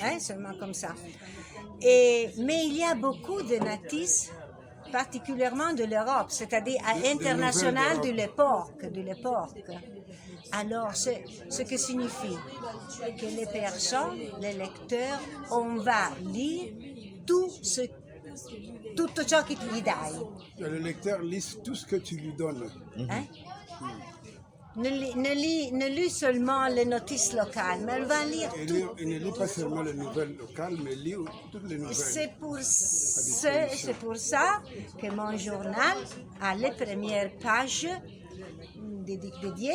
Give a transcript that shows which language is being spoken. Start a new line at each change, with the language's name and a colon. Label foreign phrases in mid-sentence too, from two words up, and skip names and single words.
French: Hein, seulement comme ça. Mais il y a beaucoup de notices, particulièrement de l'Europe, c'est-à-dire internationales de l'époque. Alors, ce que signifie que les personnes, les lecteurs, on va lire tout
Italian: ciò che tu gli dai.
French: Le lecteur lit tout ce que tu lui donnes. Hein? ne lit seulement les notices locales, mais elle va lire Il, tout. il ne lit pas seulement les nouvelles locales, mais il lit toutes les nouvelles. C'est pour ça que mon journal a les premières pages dédiées